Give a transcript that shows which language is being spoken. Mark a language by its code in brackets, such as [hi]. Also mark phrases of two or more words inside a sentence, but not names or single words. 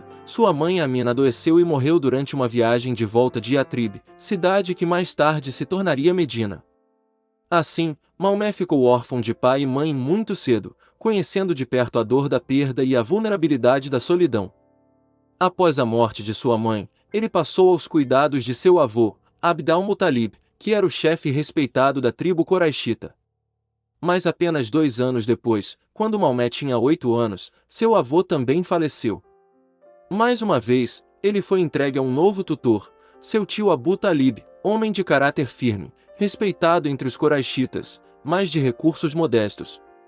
[pt] Sua mãe Amina adoeceu e morreu durante uma viagem de volta de Yatrib, cidade que mais tarde se tornaria Medina. Assim, Maomé ficou órfão de pai e mãe muito cedo, conhecendo de perto a dor da perda e a vulnerabilidade da solidão. Após a morte de sua mãe, ele passou aos cuidados de seu avô, Abd al-Muttalib, que era o chefe respeitado da tribo Quraishita. Mas apenas 2 anos depois, quando Maomé tinha 8 anos, seu avô também faleceu. Mais uma vez, ele foi entregue a um novo tutor, seu tio Abu Talib, homem de caráter firme, respeitado entre os Quraishitas, mas de recursos modestos.